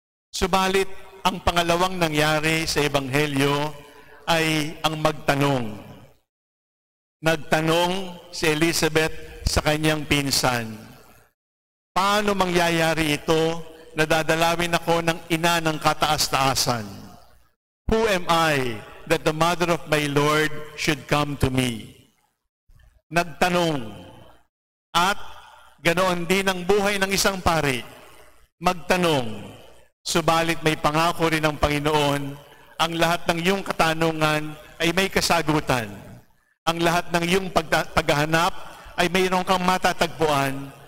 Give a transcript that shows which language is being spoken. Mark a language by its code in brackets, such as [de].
[tl] Subalit, ang pangalawang nangyari sa Ebanghelyo ay ang magtanong. Nagtanong si Elizabeth sa kanyang pinsan, paano mangyayari ito na dadalawin ako ng ina ng kataas-taasan? [en] Who am I that the mother of my Lord should come to me? [tl] Nagtanong. At ganoon din ang buhay ng isang pari. Magtanong, subalit may pangako rin ng Panginoon, ang lahat ng iyong katanungan ay may kasagutan. Ang lahat ng iyong paghahanap ay mayroon kang matatagpuan.